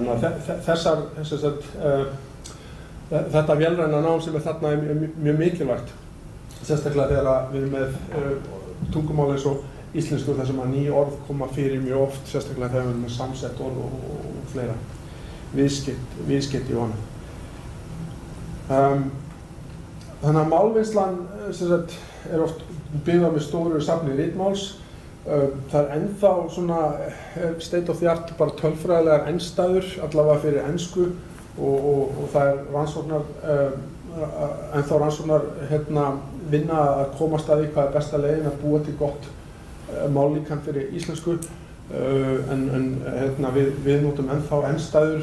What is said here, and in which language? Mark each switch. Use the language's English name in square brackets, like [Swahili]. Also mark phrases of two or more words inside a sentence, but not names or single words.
[Icelandic] Þannig að þetta vélræna nám sem þarna mjög mikilvægt, sérstaklega þegar við erum með tungumál eins og íslensku þar sem að ný orð koma fyrir mjög oft, sérstaklega þegar við erum með samsett orð og fleira viðskipti og annað. Þannig að málvinnslan er oft byggð á með stóru safni ritmáls. Það er ennþá svona [English] state of the art [Icelandic] bara tölfræðilegar enstæður, allavega fyrir ensku og það er ennþá rannsóknar vinna að komast að því hvað er besta leiðin að búa til gott mállíkan fyrir íslensku en við notum ennþá enstæður.